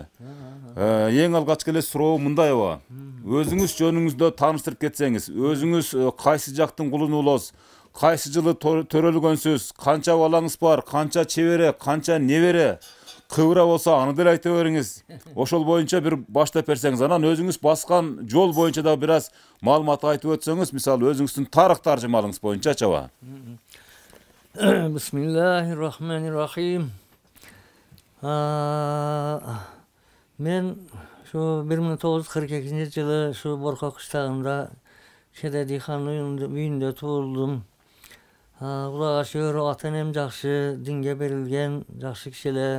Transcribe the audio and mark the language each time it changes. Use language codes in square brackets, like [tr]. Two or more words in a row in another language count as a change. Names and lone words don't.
[ky] Эң алгачкы эле суроо мындай аба. Өзүңүз жөнүңүздө тааныштырып кетсеңиз, өзүңүз кайсы жактын кулуну болосуз, кайсы жылы төрөлгөнсүз, канча балаңыз бар, канча чебере, канча небере, кыбыра болсо аны деле айта бериңиз. Ошол боюнча бир баштап берсеңиз, анан өзүңүз баскан жол боюнча да бир аз маалымат айтып өтсөңүз, мисалы өзүңүздүн тарых таржымалыңыз боюнча чаба. [ar] بسم الله الرحمن الرحيم. [ky] Мен şu 1942 жылы şu Борко кыштагында Шеде ханын үйүндө туулдум. Кудайга шүгүр, ата-энем жакшы, динге берилген, жакшы киши эле.